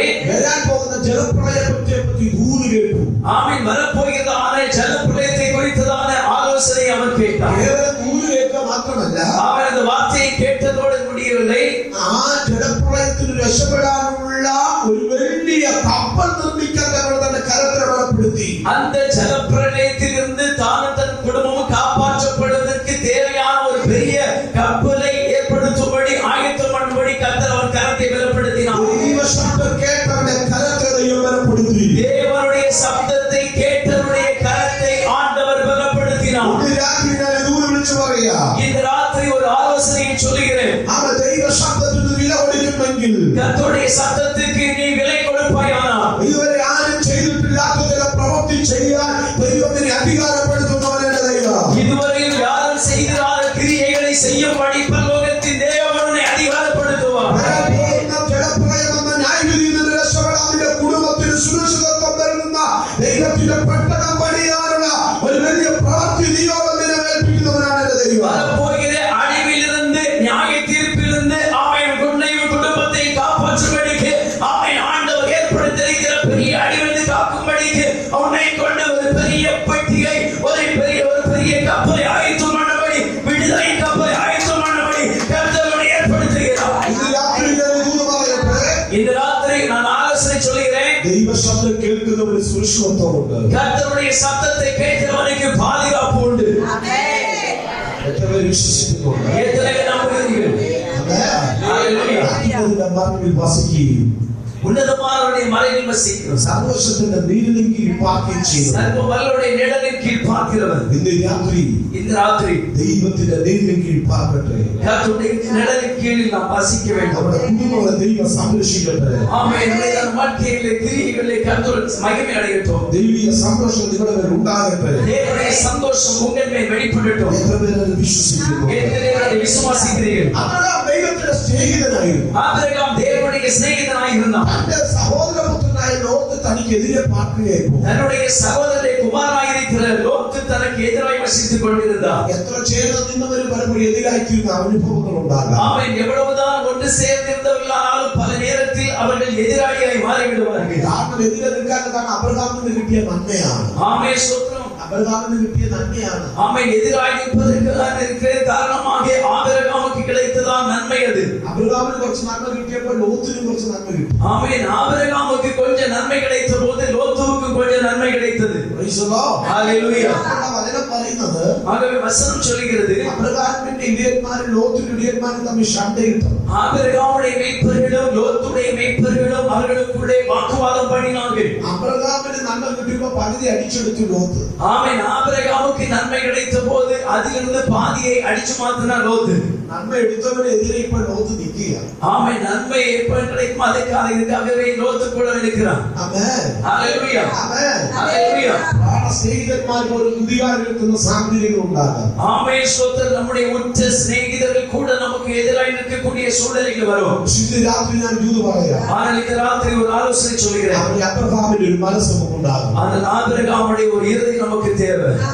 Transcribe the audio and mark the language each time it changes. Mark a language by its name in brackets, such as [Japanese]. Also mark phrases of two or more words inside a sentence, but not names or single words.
[Malayalam] വരാൻ പോകുന്ന ജലപ്രളയത്തെ പറ്റി ദൂത് കേട്ടു. [Tamil] ஆமென். வரப்போகிறதான ஜலப்பிரளயத்தை குறித்ததான ஆலோசனை அவன் கேட்டான். [Malayalam] കേവലം ദൂത് കേൾക്കുക മാത്രമല്ല, [Tamil] அவன் அந்த வார்த்தையை கேட்டதோடு முடியவில்லை. [Malayalam] ആ ജലപ്രളയത്തിന് രക്ഷപ്പെടാനുള്ള ഒരു വലിയ കപ്പൽ നിർമ്മിക്കാൻ തന്റെ കരത്തിൽ അടയാളപ്പെടുത്തി. [Tamil] அந்த ஜலப்பிரளயத்திலிருந்து தானும் தன் குடும்பமும் காப்பாற்றப்படுவதற்கு தேவையான ஒரு பெரிய கப்பலை ஏற்படுத்தும்படி ஆயத்தம் பண்ணும்படி கர்த்தர் அவன் கரத்தை பலப்படுத்தினார். [Malayalam] ദൈവശബ്ദം കേട്ടവന്റെ കരത്തെ ദൈവം ബലപ്പെടുത്തി. [Tamil] தேவனுடைய சப்தத்தை கேட்டவருடைய கரத்தை ஆண்டவர் பலப்படுத்தினார். [Malayalam] ഇന്ന് രാത്രി ഞാൻ ദൂത് വിളിച്ചു പറയാ, [Tamil] இந்த ராத்திரி ஒரு ஆலோசனையை சொல்லுகிறேன். [Malayalam] അവൻ ദൈവശബ്ദത്തിന് വില കൊടുക്കുമെങ്കിൽ [Tamil] கர்த்தருடைய சத்தத்துக்கு நீ விலை கொடுப்பாயானால் [Malayalam] ഇതുവരെ ആരും ചെയ്തിട്ടില്ലാത്ത ചില പ്രവൃത്തി ചെയ്യാൻ ദൈവത്തിനെ അധികാരപ്പെടുത്തുന്നവനാണ് ദൈവം. [Tamil] இதுவரையில் யாரும் செய்திராத கிரியைகளை செய்யும்படி பரலோகத்தின் தேவன் உன்னை அதிகாரப்படுத்துவார். [Malayalam] വരാൻ പോകുന്ന ജലപ്രളയം എന്ന ന്യായവിധിയിൽ നിന്ന് രക്ഷപ്പെടാൻ നിന്റെ കുടുംബത്തിന് സുരക്ഷിതത്വം നൽകുന്ന ദൈവത്തിന്റെ പെട്ടകം പണിയാനുള്ള ഒരു വലിയ പ്രവൃത്തി നിയോഗം നിലനിൽപ്പിക്കുന്നവനാണ് എന്റെ ദൈവം. [Tamil] வரப்போகிற அழிவிலிருந்து நியாய தீர்ப்பிலிருந்து அவன் உன்னையும் குடும்பத்தை காப்பாற்றும்படிக்கு அவன் ஆண்டவர் ஏற்படுத்தியிருக்கிற பெரிய அழிவிலிருந்து காக்கும்படிக்கு அவனை கொண்ட ஒரு பெரிய பட்டிகை ஒரு பெரிய கப்பலை ஆயத்தம் பண்ணபடி விடுதலை கப்பலை ஆயத்தம் பண்ணபடி கர்த்தர் ஏற்படுத்துகிறார். [Malayalam] ഇന്ന് രാത്രി ഞാൻ ദൂത് പറയട്ടെ, [Tamil] இந்த ராத்திரி நான் ஆலோசனை சொல்கிறேன். [Malayalam] ദൈവശബ്ദം കേൾക്കുന്നവന് സുരക്ഷിതത്വമുണ്ട്. [Tamil] கர்த்தருடைய சத்தத்தை கேட்கிறவனுக்கு பாதுகாப்பு உண்டு. [Malayalam] എത്ര പേര് വിശ്വസിക്കുന്നുണ്ട്? [Tamil] எத்தனை பேர் நம்புகிறீர்கள்? ஹalleluya. [Malayalam] അതിന്റെ മറവിൽ വസിക്കുകയും [Tamil] உன்னதமானவருடைய மறைவில் வசிக்கிறோம். [Malayalam] സന്തോഷത്തിന്റെ നീരിലും കീഴിൽ പാർക്കുകയും ചെയ്യുന്നു. [Tamil] சர்வ வல்லவருடைய நிழலின் கீழ் பார்க்கிறவன் [Malayalam] ഇന്ന് രാത്രി [Tamil] இந்த ராத்திரி [Malayalam] ദൈവത്തിന്റെ നീരിലും കീഴിൽ പാർക്കട്ടെ. [Tamil] கர்த்தருடைய நிழலின் கீழில் நாம் வசிக்க வேண்டும். [Malayalam] നമ്മുടെ കുടുംബങ്ങളെ ദൈവം സംരക്ഷിക്കട്ടെ. [Tamil] ஆமென். நம்முடைய வாழ்க்கையிலே கிரியைகளிலே கர்த்தர் மகிமை அடையட்டும். [Malayalam] ദൈവിക സന്തോഷം നിങ്ങളുടെ മേൽ ഉണ്ടാകട്ടെ. [Tamil] தேவனுடைய சந்தோஷம் உங்கள் மேல் வெளிப்படட்டும். [Malayalam] എത്ര പേര് അത് വിശ്വസിക്കുന്നു? [Tamil] எத்தனை பேர் அதை விசுவாசிக்கிறீர்கள்? [Malayalam] അബ്രഹാം ദൈവത്തിന്റെ സ്നേഹിതനായിരുന്നു. [Tamil] ஆபிரகாம் தேவனுடைய சிநேகிதனாய் இருந்தான். [Malayalam] തന്റെ സഹോദരപുത്രനായ ലോത്ത് തനിക്ക് എതിരെ പാർക്കുകയായിരുന്നു. [Tamil] தன்னுடைய சகோதரனுடைய குமாரனாயிருக்கிற லோத்து தனக்கு எதிராய் வசித்துக் கொண்டிருந்தார். [Malayalam] എത്ര ചേർന്ന് നിന്നവരും പലപ്പോഴും എതിരായിത്തീരുന്ന അനുഭവങ്ങൾ ഉണ്ടാകാം. [Tamil] அவன் எவ்வளவுதான் ஒன்று சேர்ந்திருந்தவர்களானாலும் பல நேரத்தில் அவர்கள் எதிராளியாய் மாறிவிடுவார்கள். [Malayalam] കാരണം എതിരെ നിൽക്കാൻ കാരണം അബ്രഹാമിന് കിട്ടിയ നന്മയാണ്. [Tamil] ஆமே ஸ்தோத்திரம். [Malayalam] അബ്രഹാമിന് കിട്ടിയ നന്മയാണ്. [Tamil] ஆமே எதிராய் நிற்பதற்கு இருக்கிற காரணமாக ஆபிரகாமுக்கு கிடைத்ததான் நன்மை அது. [Malayalam] അബ്രഹാമിന് കുറച്ച് നന്മ കിട്ടിയപ്പോൾ ലോത്തിനും കുറച്ച് നന്മ കിട്ടി. [Tamil] ஆமே ஆபிரகாமுக்கு கொஞ்சம் நன்மை கிடைத்த போது லோத்துவுக்கு கொஞ்சம் நன்மை கிடைத்தது. [English] Praise the Lord. [Tamil] ஹalleluya. [Malayalam] വചനം പറയുന്നത് [Tamil] ஆகவே வசனம் சொல்கிறது [Malayalam] അബ്രഹാമിന്റെ ഇടയന്മാരും ലോത്തിന്റെ ഇടയന്മാരും തമ്മിൽ ശണ്ടയിട്ടു. [Tamil] ஆபிரகாமுடைய மேய்ப்பர்களும் லோத்துடைய மேய்ப்பர்களும் அவர்களுக்குள்ளே வாக்குவாதம் பண்ணினார்கள். [Malayalam] അബ്രഹാമിന് നന്മ കിട്ടിയപ്പോൾ പകുതി അടിച്ചെടുത്തു ലോത്ത്. [Tamil] ஆமென். ஆபிரகாமுக்கு நன்மை கிடைத்த போது அதிலிருந்து பாதியை அடிச்சு மாத்தினார் லோத்து. [Malayalam] നന്മ എടുത്തവനെതിരെ ഇപ്പോൾ ലോത്ത് നിൽക്കുക. [Tamil] ஆமென். நன்மை எப்ப கிடைக்கும் அதற்காக இதுக்காகவே லோத்து கூட நிற்கிறான். [Malayalam] ആമേൻ. [Tamil] ஹalleluya. [Malayalam] ആമേൻ. [Tamil] ஹalleluya. [Malayalam] പ്രാണ സ്നേഹിതന്മാർക്ക് ഒരു കുതികാരം എടുക്കുന്ന സാഹചര്യങ്ങൾ ഉണ്ടാകാം. [Tamil] ஆமென். ஸ்தோத்திரம். நம்முடைய உற்ற சிநேகிதர்கள் கூட நமக்கு எதிராக நிற்கக்கூடிய சூழ்நிலைகள் வரும். [Malayalam] ഇന്ന് രാത്രി ഞാൻ ദൂത് പറയാം. [Tamil] ஆனால் இந்த ராத்திரி ஒரு ஆலோசனை சொல்கிறேன். [Malayalam] അവന്റെ അബ്രഹാമിന്റെ ഒരു മനസ്സ് നമുക്കുണ്ടാകും. [Tamil] அந்த ஆபிரகாமுடைய ஒரு இருதயம் நமக்கு தேவை.